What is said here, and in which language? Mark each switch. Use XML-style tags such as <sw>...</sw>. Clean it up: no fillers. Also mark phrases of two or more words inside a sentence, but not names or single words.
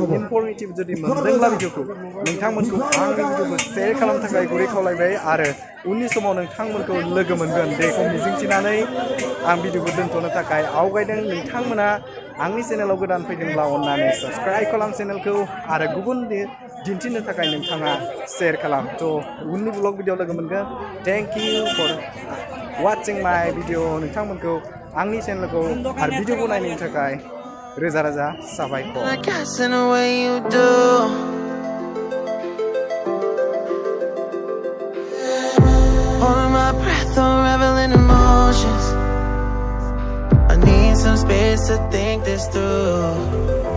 <brx>इनफर्मेटिभ जुदि मोनदोंब्ला भिडिअखौ नोंथांमोनखौ आंनि भिडिअखौ शेयार खालामनो थाखाय गुरै खावलायबाय आरो उननि समाव नोंथांमोनखौ लोगो मोनगोन बेखौ मिजिंथिनानै आं भिडिअखौ दोनथ'नो थाखाय आवगायदों नोंथांमोना आंनि चेनेलाव गोदान फैदोंब्ला अन्नानै साबस्क्राइब खालाम चेनेलखौ आरो गुबुन दिन्थिनो थाखाय नोंथाङा शेयार खालाम थ' उननि ब्लग भिडिअ लोगो मोनगोन</brx> <en>thank you for watching my video</en> <brx>नोंथांमोनखौ आंनि चेनेलखौ आरो भिडिअखौ नायनायनि थाखाय रोजा रोजा साबायखर</brx> <en>Holding my breath, unraveling emotions. I need some space to think this through.</en>